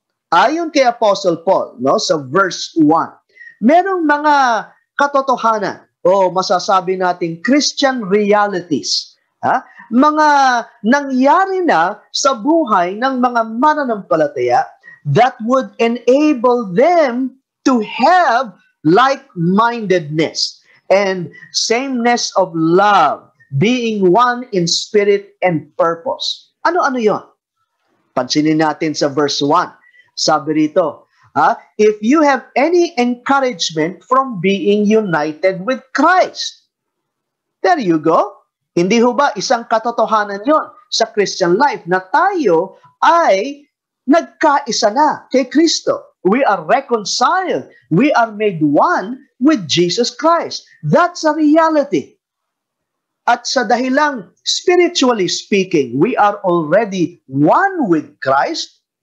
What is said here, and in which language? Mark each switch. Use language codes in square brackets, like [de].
[tl] Ayon kay Apostle Paul, no, sa verse 1, merong mga katotohanan o masasabi nating Christian realities, mga nangyari na sa buhay ng mga mananampalataya [en] that would enable them to have like-mindedness and sameness of love, being one in spirit and purpose. [tl] Ano-ano yon? Pansinin natin sa verse 1. Sabi rito, [en] if you have any encouragement from being united with Christ. There you go. [tl] Hindi ho ba isang katotohanan yon sa Christian life na tayo ay nagkaisa na kay Kristo. [en] We are reconciled. We are made one with Jesus Christ. That's a reality. [tl] At sa dahilang, [en] spiritually speaking, we are already one with Christ.